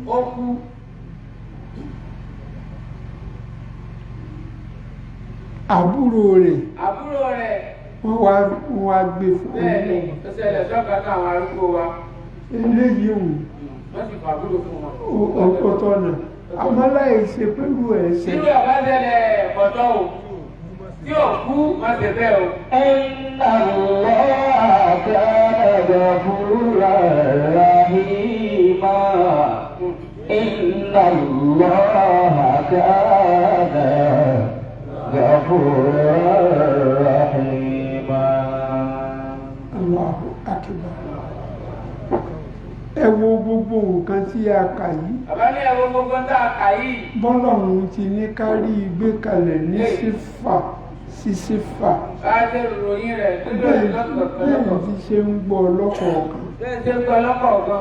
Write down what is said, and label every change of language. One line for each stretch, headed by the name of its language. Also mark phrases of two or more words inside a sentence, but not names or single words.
Yoruba: Àbúrò rẹ̀ wọ́n wá gbé fún un. Eléyìí òun ó tọ́nà àmọ́ láì ṣe pẹ̀lú ẹ̀ṣẹ̀. Irú àbájẹ́lẹ̀ ọ̀dọ́ o tí ò kú má ṣe bẹ́ẹ̀ o.
Arabic: إن الله كان غفورا رحيما. إن الله كان غفورا رحيما. الله أكبر.
Yoruba: Ẹ wo gbogbo nǹkan tí a kà yìí. Bàbá ní ẹ wo gbogbo tá a kà yìí. Bọ́lọ́run ti ní kárí gbé kalẹ̀ ní sífà. Káàdé ìròyìn rẹ̀ bẹ́ẹ̀ ti ṣe ń gbọ́ lọ́kọ̀ọ̀kan.